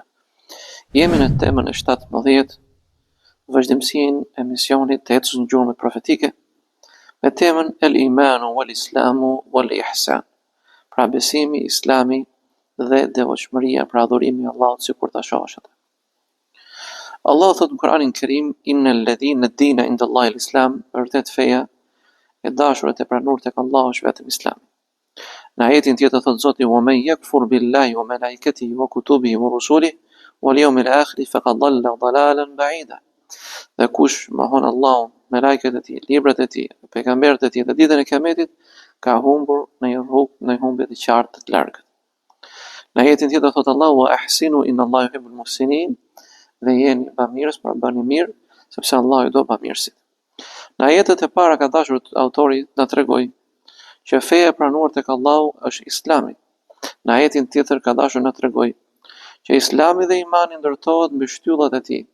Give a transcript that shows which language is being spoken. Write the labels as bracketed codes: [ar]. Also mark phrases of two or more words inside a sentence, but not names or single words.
[sq] Jemi në temën e 17, vazhdimsinë e misionit të ecës në gjurmët profetike, me temën [ar] الإيمان والإسلام والإحسان, [sq] pra besimi, islami dhe devotshmëria, pra adhurimi i Allahut sikur ta shohësh atë. Allah thot në Kur'anin Kerim, [ar] إن الذين الدين عند الله الإسلام, [sq] vërtet feja e dashur e pranuar tek Allahu është vetëm Islami. Në ajetin tjetër thot Zoti: [ar] "ومن يكفر بالله وملائكته وكتبه ورسله واليوم الآخر فقد ضل ضلالا بعيدا." [sq] Dhe kush mohon Allahun, melekët e tij, librat e tij, pejgamberët e tij dhe ditën e Kiametit, ka humbur në një rrugë, në një humbje të qartë të largët. Në ajetin tjetër thot Allahu: [ar] "وأحسنوا إن الله يحب المحسنين." [sq] Dhe jeni bamirës, pra bëni mirë, sepse Allahu i do bamirësit. Në ajetet e para ka dashur autori na tregoj që feja e pranuar tek Allahu është Islami. Në ajetin tjetër ka dashur na tregoj që Islami dhe imani ndërtohet mbi shtyllat e tij.